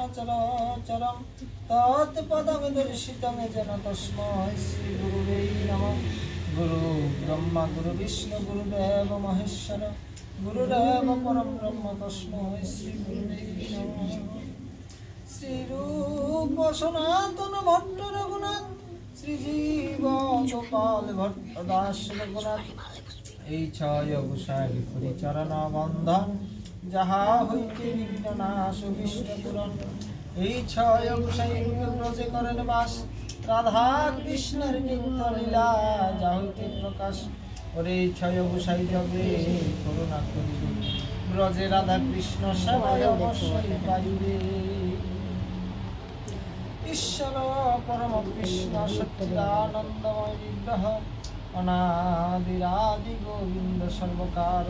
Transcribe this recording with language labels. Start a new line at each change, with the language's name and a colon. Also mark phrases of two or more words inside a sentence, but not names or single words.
Sanskrit: चराचरं तत्पदं दर्शितं जन तस्मै श्री गुरुवे नमः गुरु ब्रह्मा गुरु विष्णु गुरुदेव महेश्वर गुरुदेव परं ब्रह्म तस्मै श्री गुरुवे नमः श्री रूप सनातन भट्ट रघुनाथ श्री जीव गोपाल भट्ट दास रघुनाथ এই
Bangla: ছয় গোসাই পরিচরণ বন্ধন যাহা হইতে বিঘ্ন নাশ বিষ্ণ পুরাণ এই ছয় গোসাই রূপে ব্রজে করেন বাস রাধা কৃষ্ণের নিত্য লীলা যা হইতে প্রকাশ ওরে এই ছয় গোসাই জগে করুণা করিবে ব্রজে রাধা কৃষ্ণ সেবায় অবশ্যই পাইবে
Sanskrit: ঈশ্বর পরম কৃষ্ণ সচ্চিদানন্দময় বিগ্রহ अनादिरादि गोविंद सर्वकार